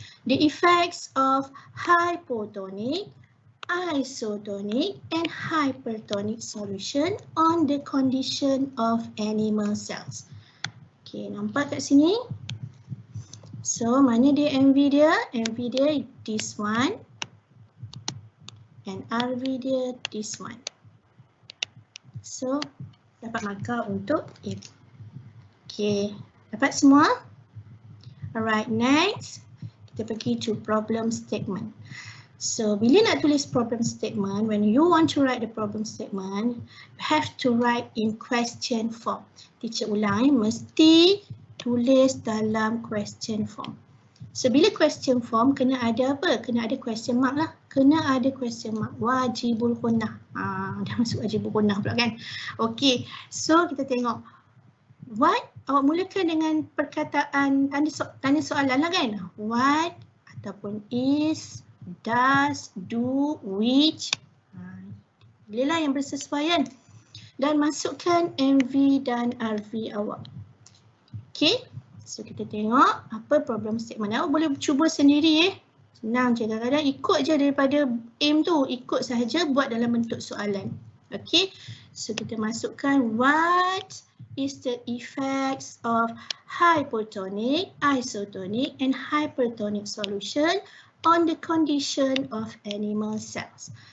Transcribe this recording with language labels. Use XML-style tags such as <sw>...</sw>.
<en>The effects of hypotonic, isotonic and hypertonic solution on the condition of animal cells.</en> <ms>Okay, nampak kat sini? So, mana dia MV dia?</ms> <en>MV</en> <ms>dia</ms> <en>this one and RV dia this one.</en> <ms>So, dapat markah untuk aim.</ms> <en>Okay,</en> <ms>dapat semua?</ms> <en>Alright, next</en> <ms>kita pergi</ms> <en>to problem statement. So,</en> <ms>bila nak tulis</ms> <en>problem statement, when you want to write the problem statement, you have to write in question form.</en> <ms>Teacher ulang, mesti tulis dalam</ms> <en>question form.</en> <ms>So, bila question form, kena ada apa? Kena ada</ms> <en>question mark</en> <ms>lah. Kena ada question mark. Wajibul gunnah. Dah masuk wajibul gunnah pula kan? Okay, so kita tengok. What? Awak mulakan dengan perkataan, tanya soalan lah kan?</ms> <en>What</en> <ms>ataupun</ms> <en>is, does, do, which.</en> <ms>Pilihlah yang bersesuaian dan masukkan MV dan RV awak. Okay, so kita tengok apa problem statement. Awak boleh cuba sendiri senang je, kadang-kadang ikut je daripada aim tu, ikut sahaja buat dalam bentuk soalan. Okay, so kita masukkan</ms> <en>what is the effects of hypotonic, isotonic and hypertonic solution on the condition of animal cells.</en>